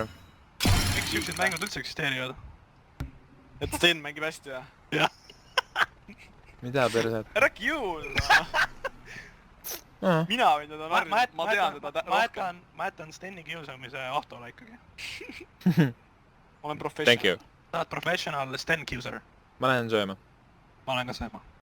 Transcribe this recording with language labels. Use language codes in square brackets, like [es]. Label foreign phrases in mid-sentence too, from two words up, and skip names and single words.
[et] Miks siuksed mängud üldse eksisteerivad? Et Sten mängib hästi või? Jah. Mida persed? Ära kiusa! Mina võin teda värvida, ma tean teda rohkem. Ma jätan Steni kiusamise Ahtole ikkagi. Ma olen professional. [en] Thank you. [et] Sa oled professional Sten kiusar. Ma lähen sööma. Ma olen ka sööma.